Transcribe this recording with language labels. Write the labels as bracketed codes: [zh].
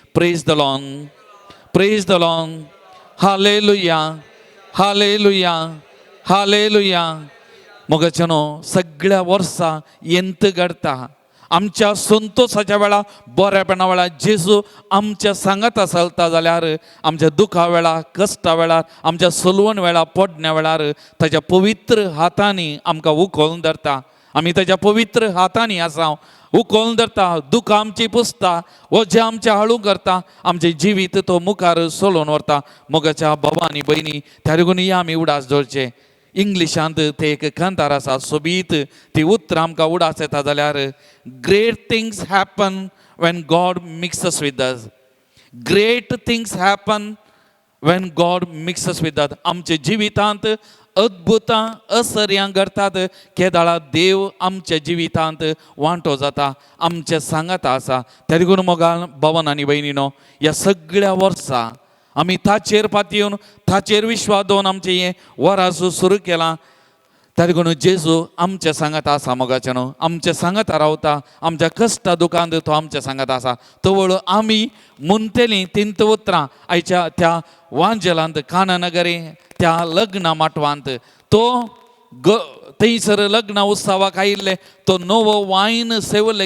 [en] Praise the Lord, praise the Lord. Hallelujah, hallelujah, hallelujah. [gom] मोगाचेनो सगळ्या वर्सां ಎಂತ घडटा. आमच्या संतोशाच्या वेळा, बरेपणा वेळा जेजू आमच्या सांगाता चलता जाल्यार आमच्या दुखा वेळा, कश्टा वेळार, आमच्या सलवण वेळा, पडण्या वेळार ताच्या पवित्र हातांनी आमकां उखलून धरता. आमी ताच्या पवित्र हातांनी आसा, उखलून धरता. दुख आमची पुसता, वजें आमचें हळू करता, आमचें जिवीत तो मुखार चलोवन व्हरता. मोगाच्या बाबा आनी भयणी, त्या लागून या आमी उडास दवरचे. इंग्लिशांत ते एक कंतार आसा, सोबीत ती उतरां आमकां उडास येता जाल्यार, [en] Great things happen when God mixes with us. Great things happen when God mixes with us. [gom] आमच्या जिवितांत अद्भुतां असर्यां घडटात केदाळा देव आमच्या जिवितांत वांटो जाता, आमच्या सांगाता आसा. त्या देखून मोगान भावन आनी भयणीनो, ह्या सगळ्या वर्सां आमी ताचेर पातयेवन, ताचेर विश्वास दवरून आमचें हें वरास सुरू केलां. त्या देखून जेजू आमच्या सांगाता आसा. मोगाचेनो आमच्या सांगाता रावता. आमच्या कश्टा दुखांत तो आमच्या सांगाता आसा. तवळ आमी म्हणटलीं तिंत उतरां आयच्या त्या वांजेलांत, कानानगरी त्या लग्ना माटवांत तो थंयसर लग्न उत्सवाक आयिल्ले तो नवो वायन सेवल्ले.